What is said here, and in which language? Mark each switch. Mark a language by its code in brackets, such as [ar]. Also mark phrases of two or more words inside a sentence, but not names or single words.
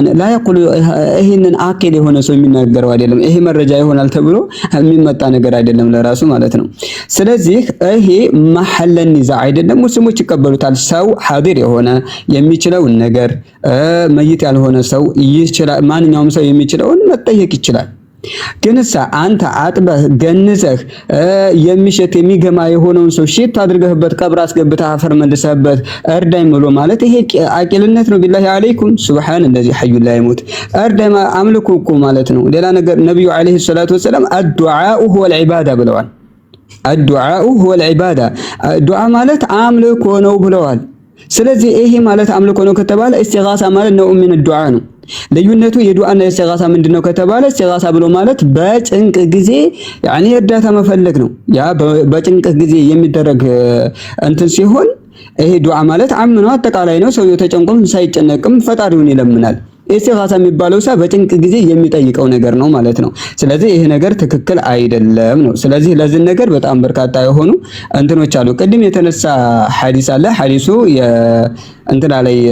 [am] ላ ይقول ይሄንን አከል የሆነ ሰው የሚናገረው አይደለም። ይሄ መረጃ ይሆናል ተብሎ የሚመጣ ነገር አይደለም ለራሱ ማለት ነው። ስለዚህ ይሄ ማህለን ይዛ አይደለም። ሙስሊሞች ይቀበሉታል። ሰው ሐዲር የሆነ የሚችለውን ነገር መይት ያልሆነ ሰው ይችላል። ማንኛውም ሰው የሚችለውን መጠየቅ ይችላል። ግንሳ አንተ አጥበህ ገንዘህ የሚሸት የሚገማ የሆነውን ሰው ሺት አድርገህበት ቀብር አስገብተህ አፈር መልሰህበት እርዳኝ ብሎ ማለት ይሄ አቂልነት ነው። [ar] بالله عليكم [am] ሱብሃን [ar] الذي حي لا يموت [am] እርዳኝ አምልኮ እኮ ማለት ነው። ሌላ ነገር ነብዩ [ar] عليه الصلاة والسلام الدعاء هو العباده [am] ብለዋል። [ar] الدعاء هو العباده [am] ዱዓ ማለት አምልኮ ነው ብለዋል። ስለዚህ ይሄ ማለት አምልኮ ነው ከተባለ ኢስቲጋሳ ማለት ነው ምን ዱዓ ነው። ልዩነቱ የዱዓና የኢስቲጋሳ ምንድነው ከተባለ ኢስቲጋሳ ብሎ ማለት በጭንቅ ጊዜ ያኒ እርዳታ መፈለግ ነው። ያ በጭንቅ ጊዜ የሚደረግ እንትን ሲሆን ይሄ ዱዓ ማለት አምነው አጠቃላይ ነው። ሰውየው ተጨንቆም ሳይጨነቅም ፈጣሪውን ይለምናል። ኢስቲጋሳ የሚባለው በጭንቅ ጊዜ የሚጠይቀው ነገር ነው ማለት ነው። ስለዚህ ይሄ ነገር ትክክል አይደለም ነው። ስለዚህ ለዚህ ነገር በጣም በርካታ የሆኑ እንትኖች አሉ። ቅድም የተነሳ ሐዲስ አለ። ሐዲሱ እንትና ላይ